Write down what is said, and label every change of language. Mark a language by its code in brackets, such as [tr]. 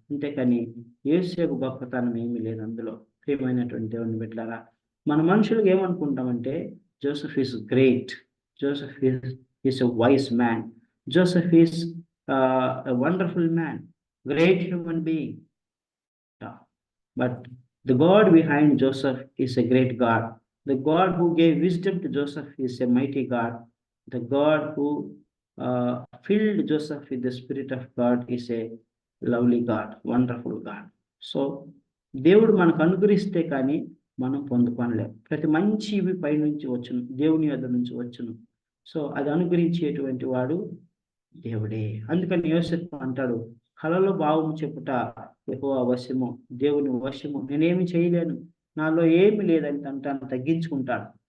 [te] అంతేకాని యోసేపు గొప్పతనం ఏమీ లేదు అందులో. ప్రియమైనటువంటి దేవుని బిడ్డలారా, మన మనుషులకు ఏమనుకుంటామంటే, [en] Joseph is great, Joseph is a wise man, Joseph is a wonderful man, great human being. But the God behind Joseph is a great God. The God who gave wisdom to Joseph is a mighty God. The God who filled Joseph with the Spirit of God is a lovely God, wonderful God. [te] So దేవుడు మనకు అనుగ్రహిస్తే కానీ మనం పొందుకోలేం. ప్రతి మంచివి పైనుంచి వచ్చును, దేవుని యొద్ద నుంచి వచ్చును. సో అది అనుగ్రహించేటువంటి వాడు దేవుడే. అందుకని యోసేపు అంటాడు, కలలో భావము చెప్పుట యెహోవా వశము, దేవుని వశము, నేనేమి చేయలేను, నాలో ఏమి లేదని తను తగ్గించుకుంటాడు.